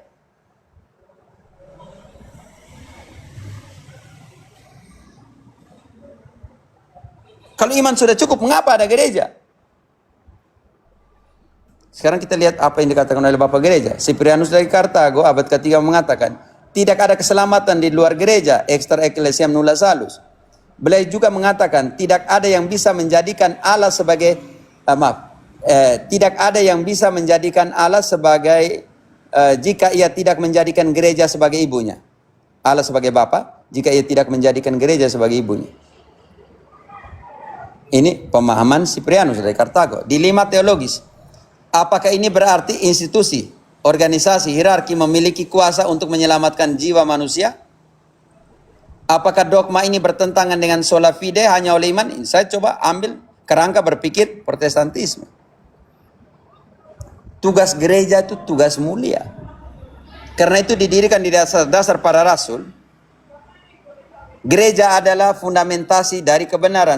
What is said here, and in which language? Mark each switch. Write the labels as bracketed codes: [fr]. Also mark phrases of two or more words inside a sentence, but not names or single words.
[id] Kalau iman sudah cukup, mengapa ada gereja? Sekarang kita lihat apa yang dikatakan oleh Bapak Gereja. Cyprianus dari Kartago, abad ke-3 mengatakan, tidak ada keselamatan di luar gereja, [la] extra ecclesiam nulla salus. [id] Beliau juga mengatakan, tidak ada yang bisa menjadikan Allah sebagai, tidak ada yang bisa menjadikan Allah sebagai, jika ia tidak menjadikan gereja sebagai ibunya. Allah sebagai Bapa, jika ia tidak menjadikan gereja sebagai ibunya. Ini pemahaman Cyprianus dari Kartago. Dilema teologis. Apakah ini berarti institusi, organisasi, hierarki memiliki kuasa untuk menyelamatkan jiwa manusia? Apakah dogma ini bertentangan dengan [la] sola fide [id] hanya oleh iman? Saya coba ambil kerangka berpikir Protestantisme. Tugas gereja itu tugas mulia. Karena itu didirikan di dasar para rasul. Gereja adalah fundamentasi dari kebenaran.